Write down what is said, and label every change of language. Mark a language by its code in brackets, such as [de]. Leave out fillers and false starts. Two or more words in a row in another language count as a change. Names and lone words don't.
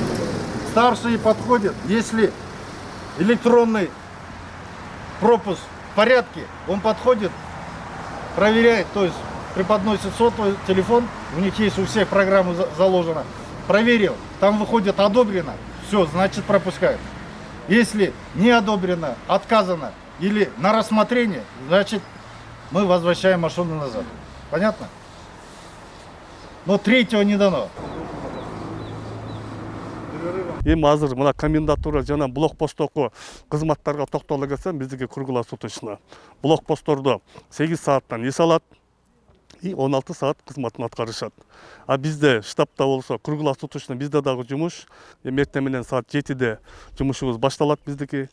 [ru] Старшие подходят, если электронный пропуск в порядке, он подходит, проверяет, то есть преподносит сотовый телефон, у них есть у всех программа заложена, проверил, там выходит одобрено, все, значит пропускают. Если не одобрено, отказано или на рассмотрение, значит мы возвращаем машину назад. Понятно? Но третьего не дано. [ky] Эми азыр мына комендатура жана блокпосттогу кызматтарга токтоло кетсем, биздики круглосуточно блокпосттордо 8 сааттан эс алат и 16 саат кызматын аткарышат. А бизде штабта болсо круглосуточно bizde дагы жумуш, эртең менен саат 7-де жумушубуз башталат биздики.